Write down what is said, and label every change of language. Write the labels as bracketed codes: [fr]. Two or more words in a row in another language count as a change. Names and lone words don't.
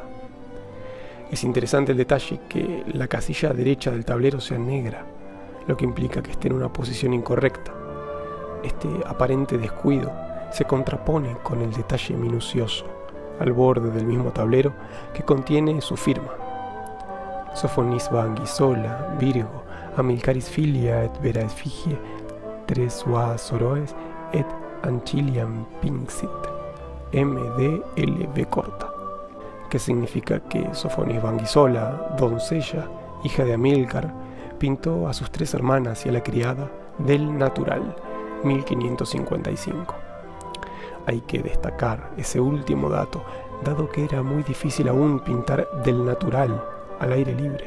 [es] Es interesante el detalle que la casilla derecha del tablero sea negra, lo que implica que esté en una posición incorrecta. Este aparente descuido se contrapone con el detalle minucioso, al borde del mismo tablero, que contiene su firma. Sofonisba Anguissola, [la] Virgo, Amilcaris filia et vera effigie, tres sua soroes et anciliam pinxit, [es] MDLB corta, que significa que Sofonisba Anguissola, doncella, hija de Amílcar, pintó a sus 3 hermanas y a la criada del natural, 1555. Hay que destacar ese último dato, dado que era muy difícil aún pintar del natural al aire libre.